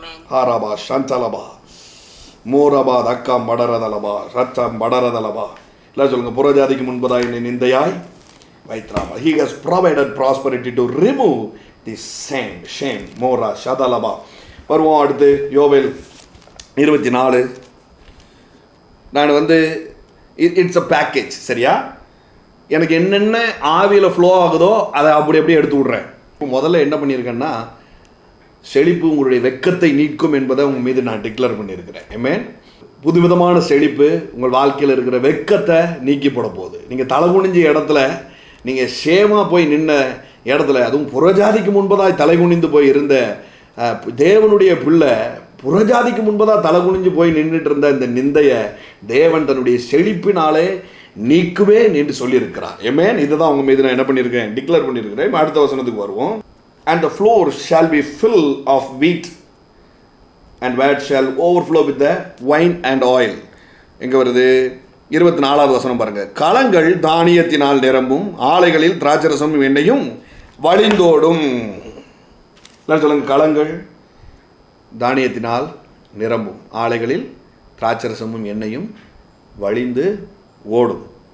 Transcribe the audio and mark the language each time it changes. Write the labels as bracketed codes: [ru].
[ta] ஹாராபா சந்தலபா மோரபா தக்கம் படரதலபா ரத்தம் படரதலபா இல்லை சொல்லுங்க. புறஜாதிக்கு முன்பதாக என்னை நிந்தையாய் வைத்ராபா. [en] He has provided prosperity to remove the shame. மோரா ஷதலபா. [ta] வருவோம் அடுத்து யோவேல் 24. [en] நான் it's a package. சரியா? [ta] எனக்கு என்னென்ன ஆவியில் ஃப்ளோ ஆகுதோ அதை அப்படி அப்படியே எடுத்து விட்றேன். இப்போ முதல்ல என்ன பண்ணியிருக்கேன்னா, செழிப்பு உங்களுடைய வெட்கத்தை நீக்கும் என்பதை உங்கள் மீது நான் டிக்ளேர் பண்ணியிருக்கிறேன். ஆமென். புதுவிதமான செழிப்பு உங்கள் வாழ்க்கையில் இருக்கிற வெட்கத்தை நீக்கி போட போகுது. நீங்கள் தலை குனிஞ்ச இடத்துல, நீங்கள் ஷேமாக போய் நின்ன இடத்துல, அதுவும் புறஜாதிக்கு முன்பதாக தலை குனிந்து போய் இருந்த தேவனுடைய பிள்ளை, புறஜாதிக்கு முன்பதாக தலை குனிஞ்சு போய் நின்றுட்டு இருந்த இந்த நிந்தையை தேவன் தன்னுடைய செழிப்பினாலே நீக்குவேன் என்று சொல்லியிருக்கிறார். ஆமென். இதை தான் உங்கள் மீது நான் என்ன பண்ணியிருக்கேன், டிக்ளேர் பண்ணியிருக்கிறேன். அடுத்த வசனத்துக்கு வருவோம். [en] And the floor shall be full of wheat, and where shall overflow with the wine and oil. [ta] எங்கே வருது? 24வது வசனம் பாருங்க. களங்கள் தானியத்தினால் நிரம்பும், ஆலைகளில் திராட்சரசமும் எண்ணெயும் வழிந்தோடும். சொல்லுங்க. களங்கள் தானியத்தினால் நிரம்பும், ஆலைகளில் திராட்சரசமும் எண்ணெயும் வழிந்து ஓடும்.